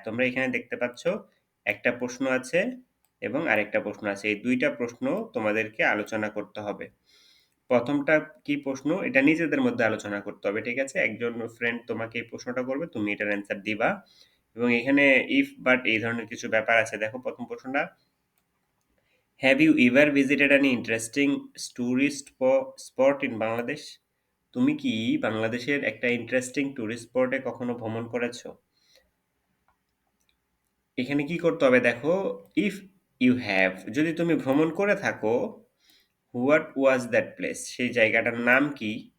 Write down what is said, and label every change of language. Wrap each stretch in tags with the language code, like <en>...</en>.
<bn>তোমরা এখানে দেখতে পাচ্ছ একটা প্রশ্ন আছে এবং আরেকটা প্রশ্ন আছে। এই ২ টা প্রশ্ন তোমাদেরকে আলোচনা করতে হবে। ১ম টা কি প্রশ্ন? এটা নিজেদের মধ্যে আলোচনা করতে হবে, ঠিক আছে? একজন ফ্রেন্ড তোমাকে এই প্রশ্নটা করবে, তুমি এটার অ্যান্সার দিবা এবং এখানে ইফ, বাট এই ধরনের কিছু ব্যাপার আছে। দেখো ১ম প্রশ্নটা,</bn> <en>have you ever visited any interesting tourist spot in Bangladesh?</en> <bn>তুমি কি বাংলাদেশের একটা ইন্টারেস্টিং টুরিস্ট স্পটে কখনো ভ্রমণ করেছো? এখানে কি করতে হবে দেখো,</bn> <en>if you have,</en> <bn>যদি তুমি ভ্রমণ করে থাকো,</bn> <en>what was that place,</en> <bn>সেই জায়গাটার নাম কি?</bn>